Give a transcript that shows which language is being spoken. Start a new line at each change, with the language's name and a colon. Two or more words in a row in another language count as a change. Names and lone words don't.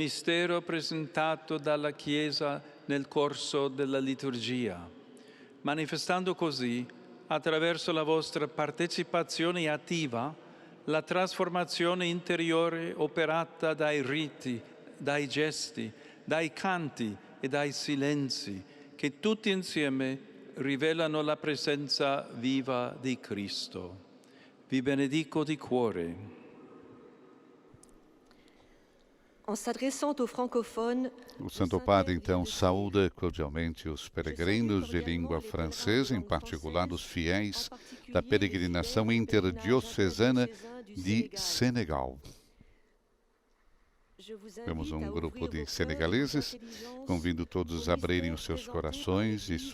Italian: mistero presentato dalla Chiesa nel corso della liturgia, manifestando così, attraverso la vostra partecipazione attiva, la trasformazione interiore operata dai riti, dai gesti, dai canti e dai silenzi, che tutti insieme rivelano la presenza viva di Cristo. Vi benedico di cuore.
French: En s'adressant aux francophones,
Portuguese: o Santo Padre, então, saúda cordialmente os peregrinos de língua francesa, em particular os fiéis da peregrinação interdiocesana de Senegal. Temos um grupo de senegaleses, convido todos a abrirem os seus corações e